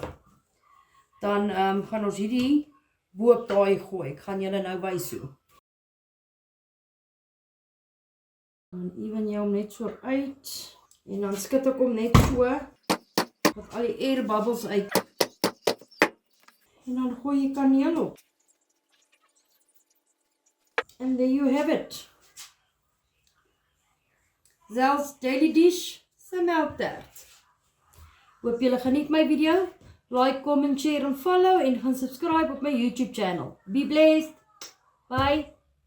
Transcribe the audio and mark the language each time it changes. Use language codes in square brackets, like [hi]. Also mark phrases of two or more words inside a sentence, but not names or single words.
[af] Dan gaan ons hierdie bo op daai gooi. Ek gaan julle nou wys hoe. Dan ewen jy hom net so uit en dan skud ek hom net so dat al die [en] air bubbles [af] uit. En dan gooi jy kaneel op. [en] And there you have it. [af] Zel's Daily Dish se melktert. Hoop julle geniet my video. [en] Like, comment, share [af] en follow en gaan subscribe op my YouTube channel. [en] Be blessed. Bye.